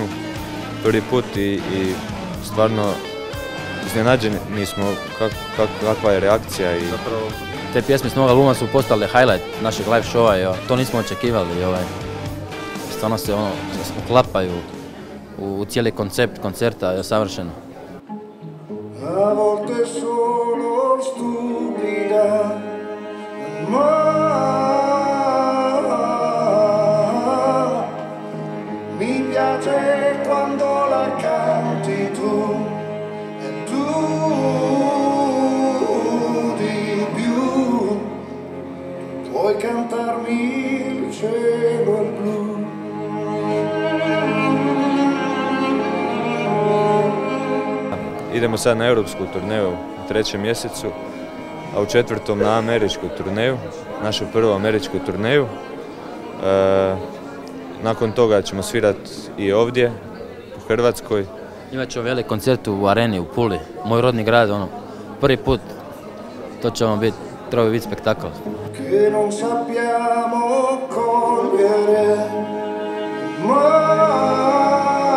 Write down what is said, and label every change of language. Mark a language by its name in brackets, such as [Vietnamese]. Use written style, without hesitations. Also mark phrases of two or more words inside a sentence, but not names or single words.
[Croatian] Prvi put i stvarno iznenađeni smo kakva je reakcija. Zapravo, te pjesme iz novog albuma su postale highlight našeg [English] live showa. [Croatian] To nismo očekivali. Stvarno se uklapaju u cijeli koncept koncerta, je savršeno. [Italian] A volte sono stupida, mi piace quando la canti tu e tu di più puoi cantarmi il cielo e il blu. [Croatian] Idemo sad na europsku turneju u 3. mjesecu, a u 4. na američku turneju, našu prvu američku turneju. Nakon toga ćemo svirati i ovdje, u Hrvatskoj. Imat ćemo velik koncert u Areni, u Puli, moj rodni grad, prvi put. To će treba biti spektakl. [Italian] Che non sappiamo cogliere mai.